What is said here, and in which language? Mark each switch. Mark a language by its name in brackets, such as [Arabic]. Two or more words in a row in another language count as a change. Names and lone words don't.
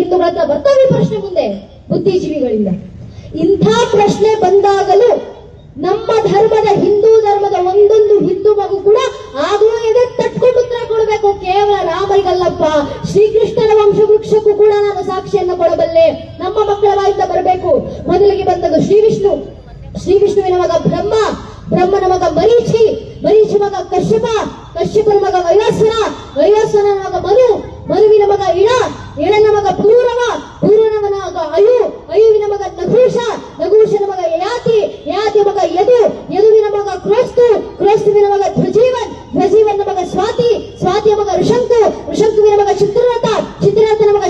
[Kannada] ಹಿಂದೂಗಳ ಹತ್ರ ಬರ್ತಾವೆ ಪ್ರಶ್ನೆ ಮುಂದೆ ಬುದ್ಧಿಜೀವಿಗಳಿಂದ. ಇಂಥ ಪ್ರಶ್ನೆ ಬಂದಾಗಲೂ ನಮ್ಮ ಧರ್ಮದ, ಹಿಂದೂ ಧರ್ಮದ ಒಂದೊಂದು ಹಿಂದೂ ಮಗು ಕೂಡ ಆಗಲೂ ಎದೆ ತಟ್ಕೊಂಡು ಉತ್ತರ ಕೊಡಬೇಕು. ಕೇವಲ ರಾಮರಿಗಲ್ಲಪ್ಪ, ಶ್ರೀಕೃಷ್ಣನ ವಂಶವೃಕ್ಷಕ್ಕೂ ಕೂಡ ನಾನು ಸಾಕ್ಷಿಯನ್ನು ಕೊಡಬಲ್ಲೆ. ನಮ್ಮ ಮಕ್ಕಳ ಬಾಯಿಂದ ಬರಬೇಕು. ಮೊದಲಿಗೆ ಬಂದದ್ದು ಶ್ರೀವಿಷ್ಣು, ಶ್ರೀವಿಷ್ಣುವಿನ ಮಗ ಬ್ರಹ್ಮ, ಬ್ರಹ್ಮನ ಮಗ ಮರೀಚಿ, ಮರೀಚಿ ಮಗ ಕಶ್ಯಪ, ಕಶ್ಯಪನ ಮಗ ವೈವಸ್ವನ, ವೈವಸ್ವನ ಮಗ ಮನು, ಮನುವಿನ ಮಗ ಇಳ, ಇಳನ ಮಗ ಪೂರವ, ಪೂರ್ವನ ಮಗ ಅಯು, ಅಯುವಿನ ಮಗ ನಹುಷ, ನಹುಷನ ಮಗ ಯಯಾತಿ, ಯಯಾತಿ ಮಗ ಯದು, ಯದುವಿನ ಮಗ ಕ್ರೋಸ್ತು, ಕ್ರೋಸ್ತುವಿನ ಮಗ ಧ್ವಜೀವನ್, ಧ್ವಜೀವನ ಮಗ ಸ್ವಾತಿ, ಸ್ವಾತಿಯ ಮಗ ಋಷಂಕು, ಋಷಂಕುವಿನ ಮಗ ಚಿತ್ರರಥ, ಚಿತ್ರರಥನ ಮಗ